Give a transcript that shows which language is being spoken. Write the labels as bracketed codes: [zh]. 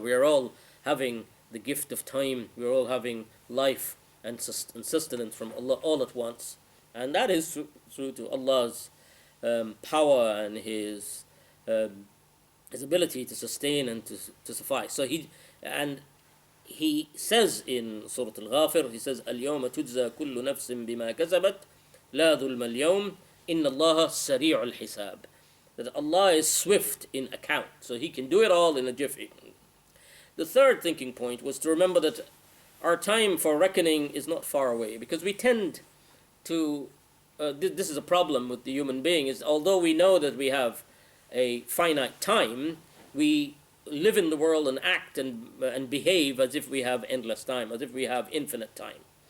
[en] We are all having the gift of time. We are all having life and sustenance from Allah all at once. And that is through to Allah's power and His ability to sustain and to suffice. So He says in Surah Al-Ghafir, He says, [ar] الْيَوْمَ تُجْزَى كُلُّ نَفْسٍ بِمَا كَسَبَتْ لَا ظُلْمَ الْيَوْمِ إِنَّ اللَّهَ سَرِيعُ الْحِسَابِ. [en] That Allah is swift in account, so He can do it all in a jiffy. The third thinking point was to remember that our time for reckoning is not far away, because we tend to, this is a problem with the human being, is although we know that we have a finite time, we live in the world and act and behave as if we have endless time, as if we have infinite time.